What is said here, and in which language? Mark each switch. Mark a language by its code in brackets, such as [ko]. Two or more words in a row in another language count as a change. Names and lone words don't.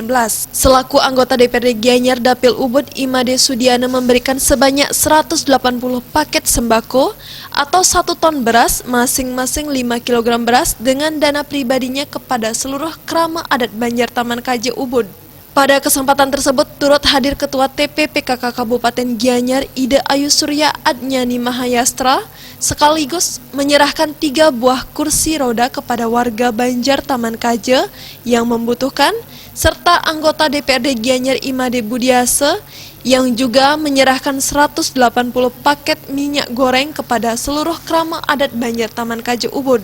[id] Selaku anggota DPRD Gianyar Dapil Ubud, Imade Sudiana memberikan sebanyak 180 paket sembako atau 1 ton beras, masing-masing 5 kg beras dengan dana pribadinya kepada seluruh krama adat Banjar Taman Kaje Ubud. Pada kesempatan tersebut turut hadir Ketua TPPKK Kabupaten Gianyar Ida Ayu Surya Adnyani Mahayastra sekaligus menyerahkan 3 buah kursi roda kepada warga Banjar Taman Kaje yang membutuhkan serta anggota DPRD Gianyar Imade Budiase yang juga menyerahkan 180 paket minyak goreng kepada seluruh krama adat Banjar Taman Kaje Ubud.